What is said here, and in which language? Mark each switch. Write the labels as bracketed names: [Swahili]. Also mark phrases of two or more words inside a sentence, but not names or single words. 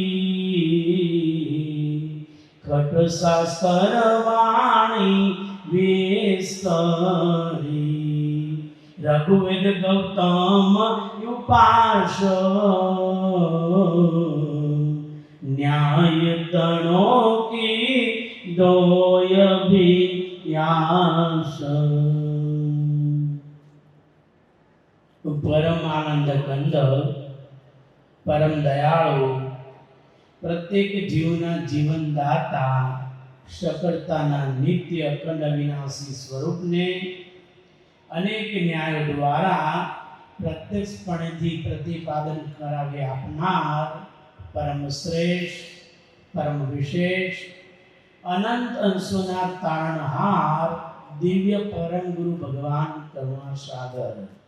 [Gujarati] ખટ શાસ્ત્ર વાણી વિસ્તરી, રઘુવેદ ગૌતમ ઉપાસ ન્યાય તણોં કી દોય વિયાસ। પરમ આનંદ કંદ, પરમ દયાળુ, પ્રત્યેક જીવના જીવનદાતા, સકળતાના નિત્ય અખંડ વિનાશી સ્વરૂપને અનેક ન્યાય દ્વારા પ્રત્યક્ષપણેથી પ્રતિપાદન કરાવે આપનાર પરમ શ્રેષ્ઠ, પરમ વિશેષ, અનંત અંશોના તારણહાર દિવ્ય પરમ ગુરુ ભગવાન કરુણા સાગર,